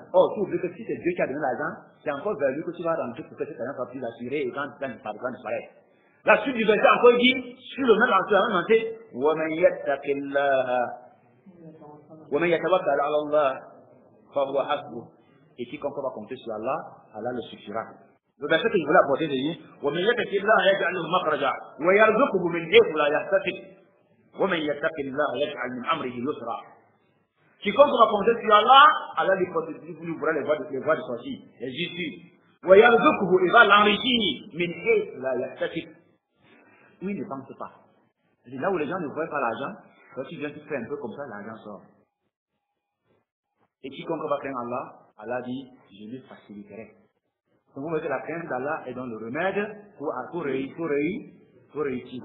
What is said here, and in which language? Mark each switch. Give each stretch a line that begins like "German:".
French: Or, tu oublies que si c'est Dieu qui a donné l'argent, c'est encore vers lui que tu vas rentrer pour que cet argent soit plus assuré et quand ça ne disparaît. La suite du verset encore dit, sur le même verset,
Arabic: وَمَنْ يَتَّقِ اللَّهَ وَمَنْ يَتَوَكَّلْ عَلَى اللَّهِ فَهُوَ حَسْبُهُ.
French: Et quiconque va compter sur Allah, Allah le suffira. Le verset que je voulais apporter, c'est dit,
Arabic: وَمَنْ يَتَّقِ اللَّهَ يَجْعَلْ لَهُ مَخْرَجًا وَيَرْزُقْهُ مِنْ حَيْثُ لَا يَحْتَسِبُ وَمَنْ يَتَّقِ اللَّهَ يَجْعَلْ مِنْ أَمْرِهِ يُسْرًا.
French: Quiconque va compter sur Allah, Allah lui ouvrira les voies de sortie, les issues.
Arabic: وَيَرْزُقْهُ,
French: il va l'enrichir
Arabic: مِنْ حَيْثُ لَا يَحْتَسِبُ.
French: Oui, ne pense pas. Là où les gens ne voient pas l'argent, quand tu viens, tu fais un peu comme ça, l'argent sort. Et quiconque va craindre Allah, Allah dit, je lui faciliterai. Donc vous voyez que la crainte d'Allah est dans le remède pour réussir.